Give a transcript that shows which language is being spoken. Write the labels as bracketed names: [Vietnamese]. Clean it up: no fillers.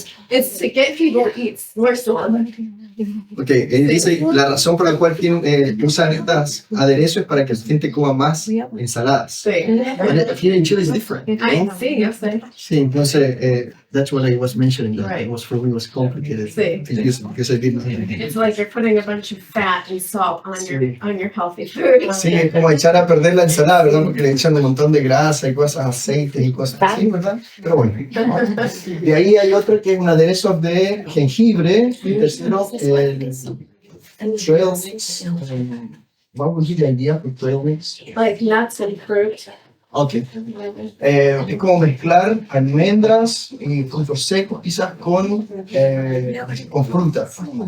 [English] It's to get people to eat more salad. [Spanish] Porque él dice la razón por la cual usan estas aderezos es para que la gente coma más ensaladas. Sí. [English] Here in [Spanish] Chile es diferente, ¿no? Sí, yo sé. Sí, entonces [English] That's what I was mentioning. That Right. it was for me was complicated. Sí. Because I didn't. It's like you're putting a bunch of fat and salt on your healthy food. [Spanish] Sí, es como echar a perder la ensalada, ¿verdad? Porque le echan un montón de grasa y cosas, aceites y cosas así, ¿verdad? Pero bueno. De ahí hay otro que es un aderezo de jengibre. Y tercero, el trail mix. [English] What would be the idea for trail mix? Like nuts and fruit. Ok. [Spanish] Es como mezclar almendras y frutos secos quizás con frutas.